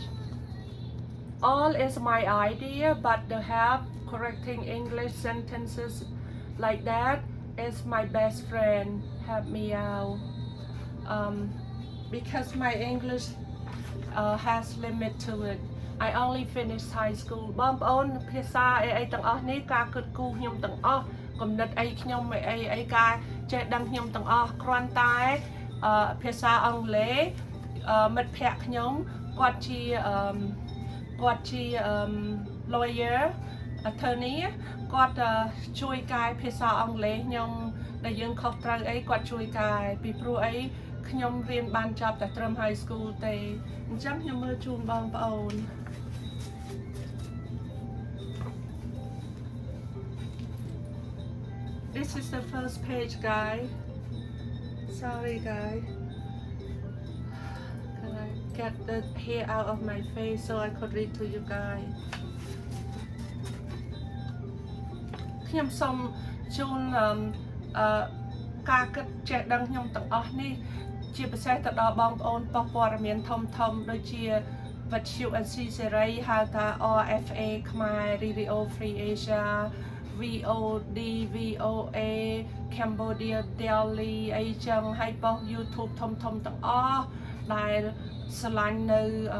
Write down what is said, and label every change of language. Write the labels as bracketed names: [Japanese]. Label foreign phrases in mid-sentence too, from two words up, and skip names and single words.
[English] All is my idea, but the help correcting English sentences like that is my best friend. Help me out. Because my English has limit to it. I only finished high school. [Khmer] បងប្អូនភាសាអីទាំងអស់នេះការគិតគូរខ្ញុំទាំងអស់គំនិតអីខ្ញុំអីការចេះ ដឹងខ្ញុំទាំងអស់គ្រាន់តែភាសាអង់គ្លេសមិត្តភ័ក្ដិ ខ្ញុំគាត់ជា [English] lawyer attorney [Khmer] គាត់ជួយកែភាសាអង់គ្លេសខ្ញុំដែលយើងខុសត្រូវអីគាត់ជួយកែពីព្រោះអីខ្ញុំរៀនបានចប់តែត្រឹម [English] high school [Khmer] ទេអញ្ចឹងខ្ញុំមើលជូនបងប្អូន [English] This is the first page, guys. Sorry, guys. Can I get the hair out of my face so I could read to you guys? [Khmer] ខ្ញុំសូមជូនការគិតចេះដឹងខ្ញុំទាំងអស់នេះជាពិសេសទៅដល់បងប្អូនប៉ុស្តិ៍ព័ត៌មានធំដូចជាវិទ្យុអេស៊ីសេរីហៅថា RFA ខ្មែរ Radio Free Asia VOD VOA Cambodia Delhi អីចឹងហើយប៉ុស្តិ៍ YouTube ធំទាំងអស់ដែលស្រឡាញ់នៅ